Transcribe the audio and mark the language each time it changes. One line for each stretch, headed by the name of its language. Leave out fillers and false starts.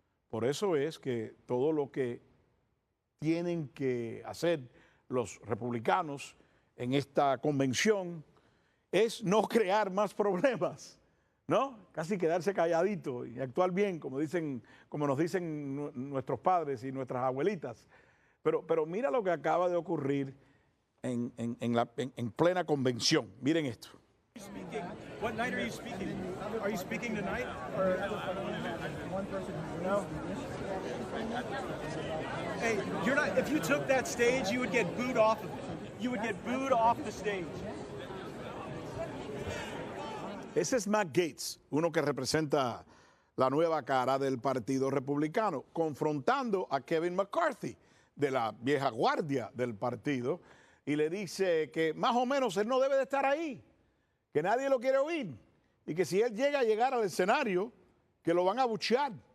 Spanish: Por eso es que todo lo que tienen que hacer los republicanos en esta convención es no crear más problemas, ¿no? Casi quedarse calladito y actuar bien, como nos dicen nuestros padres y nuestras abuelitas. Pero mira lo que acaba de ocurrir en plena convención. Miren esto.
English: What night are you speaking? Are you speaking tonight? Or one person? No. Hey, you're not. If you took that stage, you would get booed off of it. You would get booed off the stage.
Spanish: Ese es Matt Gaetz, uno que representa la nueva cara del Partido Republicano, confrontando a Kevin McCarthy, de la vieja guardia del partido, y le dice que más o menos él no debe de estar ahí, que nadie lo quiere oír, y que si él llega a llegar al escenario, que lo van a abuchear.